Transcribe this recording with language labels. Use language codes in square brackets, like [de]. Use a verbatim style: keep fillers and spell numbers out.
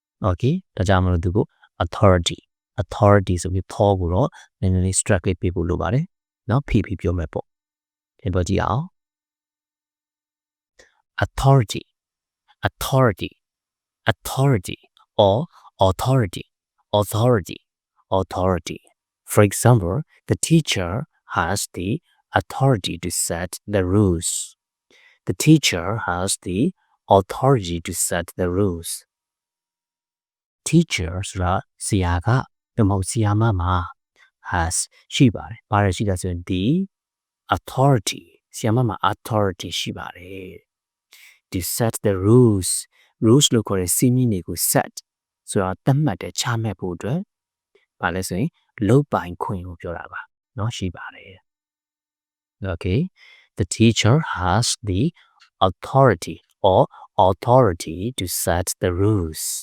[my] Okay ဒါကြောင့်မလို့သူကို authority authority ဆိုပြီး thor ကိုတော့နည်းနည်းလေး strike လေးပေးဖို့လိုပါတယ်။နော်ဖိဖိပြောမယ်ပေါ့။ပြန်ပြောကြည့်အောင်။ authority authority authority or authority authority authority [en] For example, the teacher has the authority to set the rules. The teacher has the authority to set the rules. [my] teacher ဆိုတာဆရာကတမဟုတ်ဆရာမမှာ has ရှိပါတယ်။ဘာလို့ရှိလဲဆိုရင် the authority ဆရာမမှာ authority ရှိပါတယ်။ [en] to set the rules [my] rules လို့ခေါ်တဲ့စည်းမျဉ်းတွေကို set ဆိုတာသတ်မှတ်တဲ့ချမှတ်ဖို့အတွက်ဘာလဲဆိုရင်လုပ်ပိုင်ခွင့်ကိုပြောတာပါ။เนาะရှိပါတယ်။ [en] Okay the teacher has the authority or authority to set the rules.